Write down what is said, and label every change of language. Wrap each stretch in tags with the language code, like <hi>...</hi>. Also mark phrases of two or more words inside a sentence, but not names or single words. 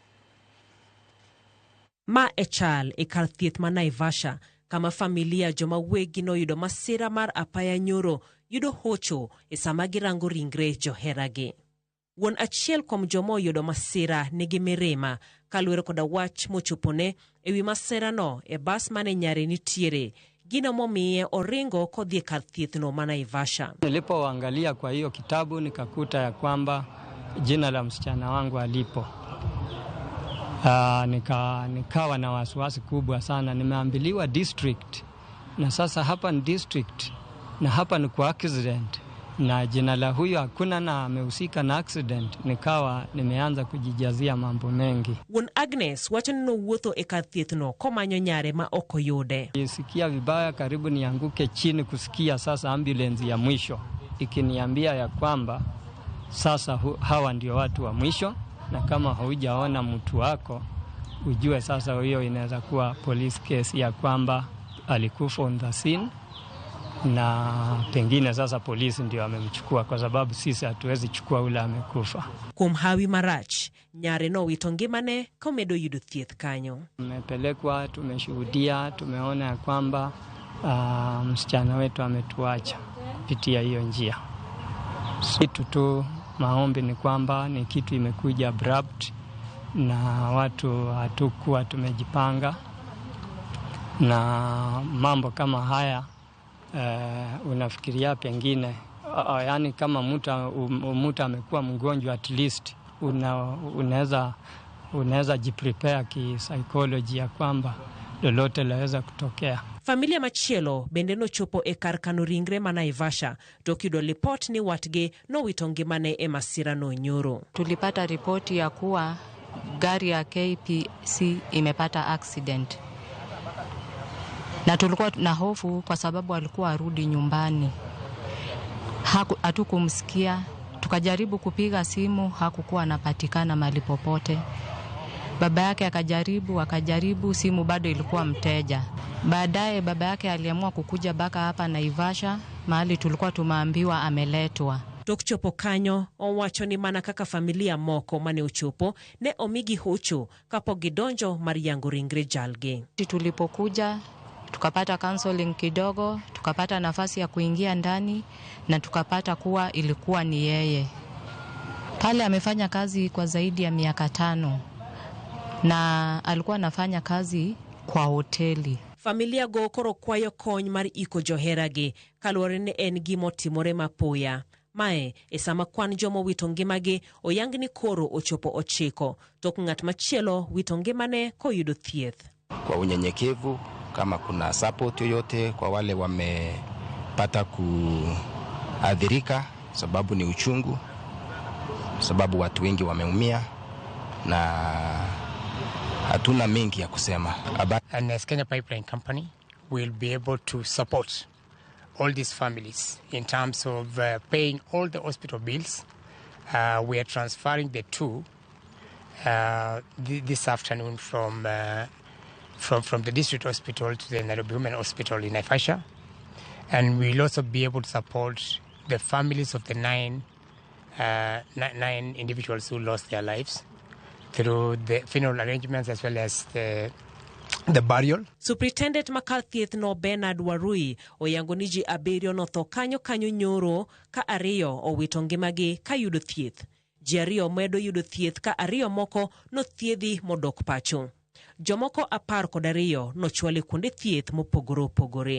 <luo>Ma e chal e kar thieth ma Naivasha kama familia joma wegi noyudo masira mar apaya nyoro yudo hocho e sama girango ringre joheragi. Wuon achiel kuom joma oyudo masira nigi mirima kaluwore koda wach mochopone ewi masira no e bas mane nyare nitiere gino momiye oringo kodhi kar thiethno ma Naivasha.</luo> <sw>Nilipoangalia kwa hiyo kitabu nikakuta ya kwamba jina la msichana wangu alipo. Nikawa na wasiwasi kubwa sana. Nimeambiliwa district na sasa hapa ni district na hapa ni kwa accident na jina la huyo hakuna na amehusika na accident. Nikawa nimeanza kujijazia mambo mengi.</sw> <luo>Wuon Agnes wacho ni nowuotho e kar thiethno komanyo nyare ma ok oyude.</luo> <sw>Nisikia vibaya karibu nianguke chini kusikia sasa ambulance ya mwisho ikiniambia ya kwamba sasa hawa ndio watu wa mwisho, na kama haujaona mtu wako ujue sasa hiyo inaweza kuwa</sw> <en>police case</en> <sw>ya kwamba alikufa</sw> <en>on the scene</en> <sw>na pengine sasa polisi ndio amemchukua kwa sababu sisi hatuwezi chukua ule amekufa.</sw> <luo>Kumhawi Marach nyare no wito ngimane komedo yudo thieth kanyo.</luo> <sw>Tumepelekwa, tumeshuhudia, tumeona ya kwamba msichana wetu ametuacha kupitia hiyo njia. Kitu tu maombi ni kwamba ni kitu imekuja abrupt na watu hatukuwa tumejipanga, na mambo kama haya unafikiria pengine yani kama mtu amekuwa mgonjwa</sw> <en>at least</en> <sw>unaweza jiprepare psychology ya kwamba lolote laweza kutokea.</sw> <luo>Familia machielo bende nochopo e kar kano ringre ma Naivasha to kiyudo report ni watge nowito ngimane e masira no nyoro.</luo> <sw>Tulipata ripoti ya kuwa gari ya KPC imepata accident. Na tulikuwa na hofu kwa sababu alikuwa arudi nyumbani. Hatukumsikia, tukajaribu kupiga simu, hakukuwa anapatikana mahali popote. Baba yake akajaribu, simu bado ilikuwa mteja. Baadaye baba yake aliamua kukuja baka hapa Naivasha, mahali tulikuwa tumeambiwa ameletwa.</sw> <luo>Tokchopo kanyo owacho ni mana kaka familia moko mane uchopo ne omigi hocho kapo gidonjo mar yango ringre jalge.</luo> <sw>Tulipokuja tukapata counseling kidogo, tukapata nafasi ya kuingia ndani na tukapata kuwa ilikuwa ni yeye. Pale amefanya kazi kwa zaidi ya miaka 5 na alikuwa anafanya kazi kwa hoteli.</sw> <luo>Familia go koro kwayo kony mar iko joheragi kaluwore ne en gimo timore mapoya. Mae e sama kwan jomo wito ngimagi oyang ni koro ochopo 9 tok ng'at machielo wito ngimane koyudo thieth.</luo> <sw>Kwa unyenyekevu, kama kuna support yoyote kwa wale wamepata kuadhirika, sababu ni uchungu, sababu watu wengi wameumia na hatuna mengi ya kusema.</sw> <en>And as Kenya Pipeline Company will be able to support all these families in terms of paying all the hospital bills. We are transferring the two this afternoon from the district hospital to the Nairobi Women Hospital in Naivasha, and we'll also be able to support the families of the nine individuals who lost their lives through the funeral arrangements as well as the burial.</en> <luo>Superintendent makar thieth no Bernard Warui oyango ni ji 7 notho kanyo nyoro ka 2 owito ngimagi ka yudo thieth. Ji 2 medo yudo thieth ka 2 moko nothiedhi modok pacho. Jomoko 12 nochwale kuonde thieth mopogore.</luo>